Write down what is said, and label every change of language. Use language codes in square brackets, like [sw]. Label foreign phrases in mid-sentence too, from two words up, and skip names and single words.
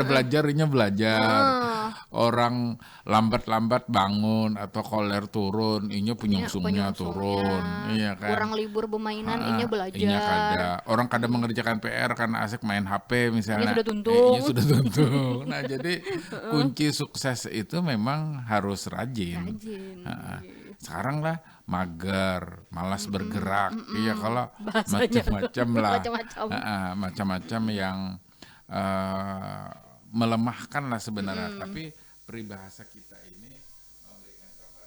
[bjn] kada belajar, inya belajar. Orang lambat-lambat bangun atau koler turun, inya penyungsungnya turun. [id] Iya kan. [bjn] Kurang libur bermainan, inya belajar. Inya kada. Orang kada mengerjakan PR karena asik main HP misalnya. Inya sudah tuntung. Inya sudah tuntung. [id] Nah jadi kunci sukses itu memang harus rajin. Sekarang lah mager, malas bergerak, iya kalau macam-macam lah, macam-macam yang melemahkan lah sebenarnya. Tapi peribahasa kita ini memberikan